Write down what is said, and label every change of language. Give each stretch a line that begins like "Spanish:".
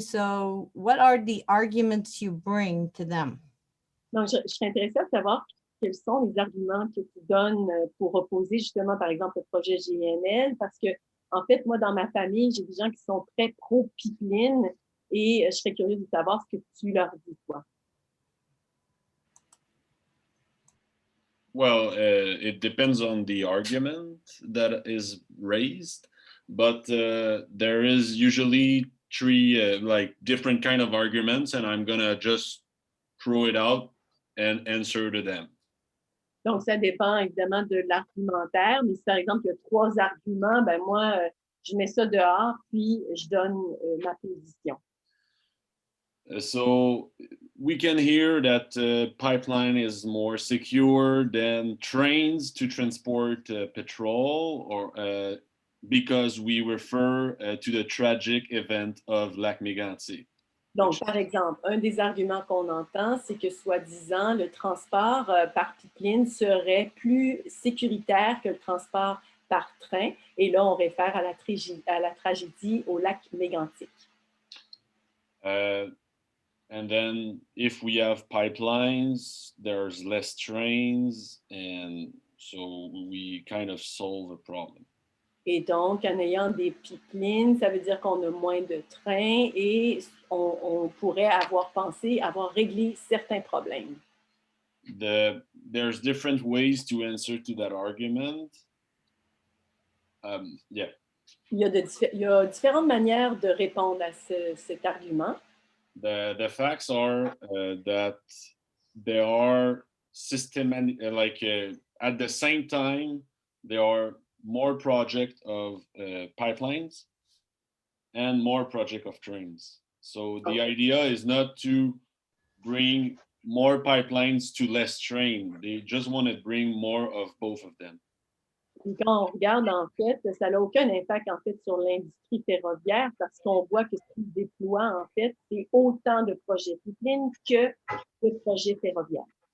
English: So what are the arguments you bring to them?
French: Donc, je suis intéressée à savoir quels sont les arguments que tu donnes pour opposer justement, par exemple, le projet GNL, parce que, en fait, moi, dans ma famille, j'ai des gens qui sont très pro-pipeline et je serais curieuse de savoir ce que tu leur dis, toi.
English: Well, it depends on the argument that is raised, but there is usually 3 like different kind of arguments, and I'm gonna just throw it out and answer to them.
French: Donc, ça dépend évidemment de l'argumentaire, mais si par exemple, il y a 3 arguments, ben moi, je mets ça dehors, puis je donne ma position.
English: So we can hear that pipeline is more secure than trains to transport petrol, or because we refer to the tragic event of Lac Mégantic.
French: Donc, par exemple, un des arguments qu'on entend, c'est que soi-disant, le transport par pipeline serait plus sécuritaire que le transport par train. Et là, on réfère à la tragédie au lac Mégantic.
English: And then if we have pipelines, there's less trains, and so we kind of solve a problem.
French: Et donc, en ayant des pipelines, ça veut dire qu'on a moins de trains et on pourrait avoir pensé avoir réglé certains problèmes.
English: There's different ways to answer to that argument. Yeah.
French: Il y a différentes manières de répondre à cet argument.
English: The facts are that there are systematic, at the same time, there are more projects of pipelines and more project of trains. So the idea is not to bring more pipelines to less train. They just want to bring more of both of them.
French: Et quand on regarde, en fait, ça n'a aucun impact, en fait, sur l'industrie ferroviaire parce qu'on voit que ce qui se déploie, en fait, c'est autant de projets pipelines que de projets ferroviaires.